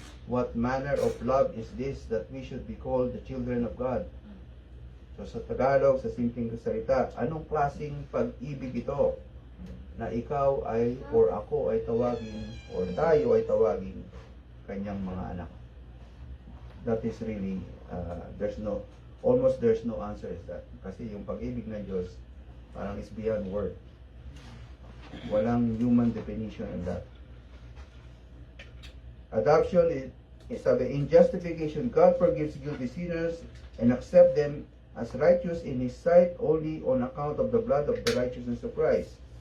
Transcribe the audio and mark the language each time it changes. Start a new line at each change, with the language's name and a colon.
English: What manner of love is this, that we should be called the children of God?
Filipino: So sa Tagalog, sa simpleng salita, anong klaseng pag-ibig ito na ikaw ay or ako ay tawagin or tayo ay tawagin kanyang mga anak?
English: That is really there's no answer is that,
Filipino: kasi yung pag-ibig ng Diyos parang
English: is beyond word. Walang human definition in that. Adoption is in justification, God forgives guilty sinners and accept them as righteous in His sight only on account of the blood of the righteousness of Christ.